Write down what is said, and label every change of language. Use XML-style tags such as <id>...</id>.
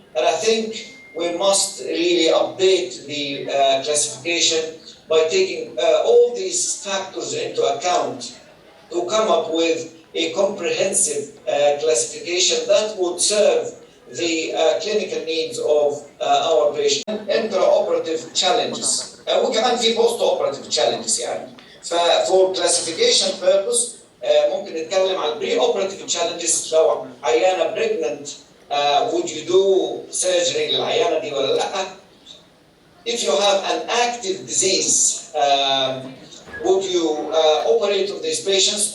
<en>And I think we must really update the classification by taking all these factors into account to come up with a comprehensive classification that would serve the clinical needs of our patients. Intraoperative challenges.</en> <ar>وكمان في</ar> <en>post-operative challenges</en> <ar>يعني.</ar> <en>For classification purpose</en> <ar>ممكن نتكلم عن</ar> <en>pre-operative challenges</en> <ar>لو عيانة</ar> <en>pregnant would you do surgery</en> <ar>للعيانة دي ولا لا؟</ar> <en>If you have an active disease would you operate on these patients?</en>